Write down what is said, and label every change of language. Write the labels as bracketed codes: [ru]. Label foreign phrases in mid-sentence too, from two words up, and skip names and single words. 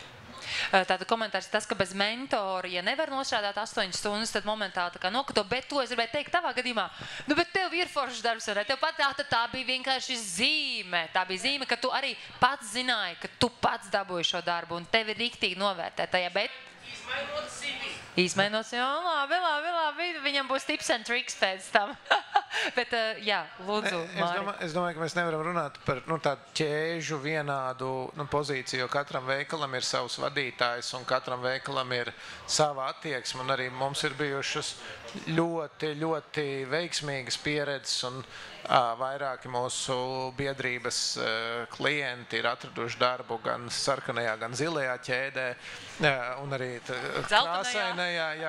[lv] Tātad komentārs tas, ka bez mentora, ja nevar nostrādāt 8 stundas, tad momentāli tā kā nokato, bet to es gribēju teikt tavā gadījumā. Bet tev ir foršs darbs, vai tev pat tā bija vienkārši zīme. Tā bija zīme, ka tu arī pats zināji, ka tu pats dabūji šo darbu un tevi riktīgi novērtē tajā, bet Izmainot CV. Izmainot, jā, labi, viņam būs [en] tips and tricks [lv] pēc tam. Bet, jā, lūdzu, Māri. Es domāju, ka mēs nevaram runāt par tādu ķēžu vienādu pozīciju, jo katram veikalam ir savs vadītājs un katram veikalam ir sava attieksme. Un arī mums ir bijušas ļoti, ļoti veiksmīgas pieredzes un vairāki mūsu biedrības klienti ir atraduši darbu gan sarkanajā, gan zilajā ķēdē un arī krāsainajā.